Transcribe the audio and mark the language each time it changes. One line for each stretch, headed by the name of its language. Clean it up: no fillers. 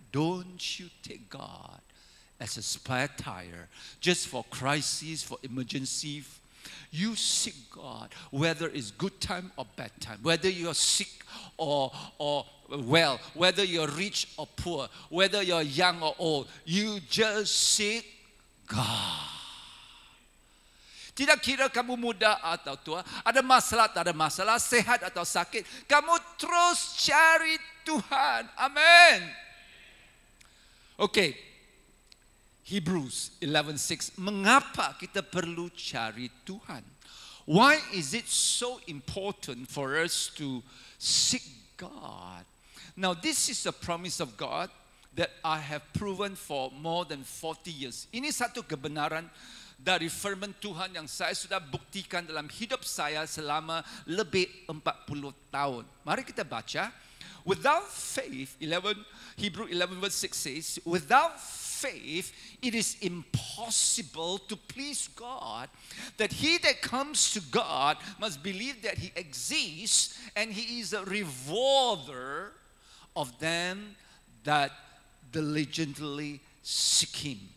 English: Don't you take God as a spare tire just for crisis, for emergency. You seek God, whether it's good time or bad time, whether you're sick or well, whether you're rich or poor, whether you're young or old, you just seek God.
Malay: Tidak kira kamu muda atau tua, ada masalah tak ada masalah, sehat atau sakit, kamu terus cari Tuhan. Amin. Okay. Hebrews 11:6. Mengapa kita perlu cari Tuhan?
English: Why is it so important for us to seek God? Now, this is a promise of God that I have proven for more than 40 years.
Malay: Ini satu kebenaran dari firman Tuhan yang saya sudah buktikan dalam hidup saya selama lebih 40 tahun. Mari kita baca.
English: Without faith, Hebrew 11:6 says, without faith, it is impossible to please God. That he that comes to God must believe that he exists and he is a rewarder of them that diligently seek him.